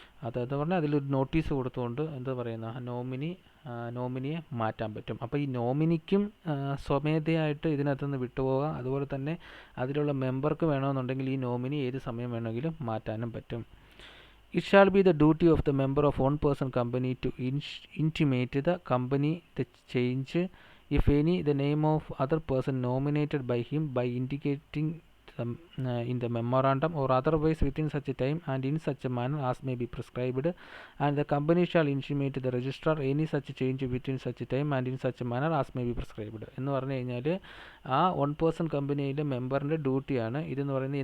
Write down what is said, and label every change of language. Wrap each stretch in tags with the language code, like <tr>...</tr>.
<ml>അതായത് പറഞ്ഞാൽ അതിലൊരു നോട്ടീസ് കൊടുത്തുകൊണ്ട് എന്താ പറയുന്ന നോമിനിയെ മാറ്റാൻ പറ്റും. അപ്പോൾ ഈ നോമിനിക്കും സ്വമേധയായിട്ട് ഇതിനകത്തുനിന്ന് വിട്ടുപോകാം. അതുപോലെ തന്നെ അതിലുള്ള മെമ്പർക്ക് വേണമെന്നുണ്ടെങ്കിൽ ഈ നോമിനി ഏത് സമയം വേണമെങ്കിലും മാറ്റാനും പറ്റും.</ml> <en>It shall be the duty of the member of 1 person company to intimate the company the change, if any, the name of other person nominated by him by indicating in the memorandum or otherwise within such a time and in such a manner as may be prescribed, and the company shall intimate the registrar any such change within such a time and in such a manner as may be prescribed.</en> <ml>എന്ന് പറഞ്ഞു കഴിഞ്ഞാൽ ആ 1 person കമ്പനിയിലെ മെമ്പറിൻ്റെ ഡ്യൂട്ടിയാണ് ഇതെന്ന് പറയുന്നത്.</ml>